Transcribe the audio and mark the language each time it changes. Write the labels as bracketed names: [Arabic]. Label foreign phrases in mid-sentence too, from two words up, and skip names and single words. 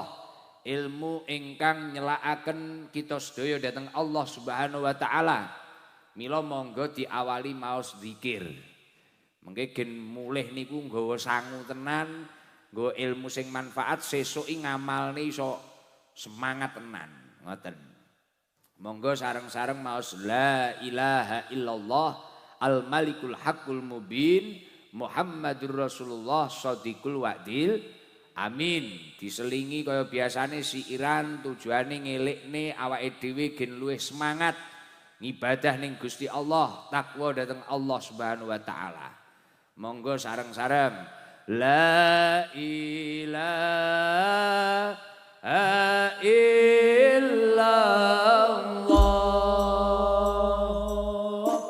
[Javanese] Ilmu ingkang nyelakaken kita sedaya dhateng Allah [Arabic] سبحانه وتعالى. [Javanese] Mila monggo diawali maos zikir. Mengke gen mulih niku nggawa sangu tenan, nggawa ilmu sing manfaat sesuki ngamalne iso semangat tenan, ngoten. Monggo sareng-sareng maos [Arabic] لا إله إلا الله الملك الحق المبين محمد رسول الله صادق الوعد الأمين. [Javanese] Diselingi kaya biasane siiran tujuane ngelikne awake dhewe gen luwih semangat ngibadah ning Gusti Allah, takwa dhateng Allah [Arabic] سبحانه وتعالى. [Javanese] Monggo sareng-sareng [Arabic] لا إله إلا الله.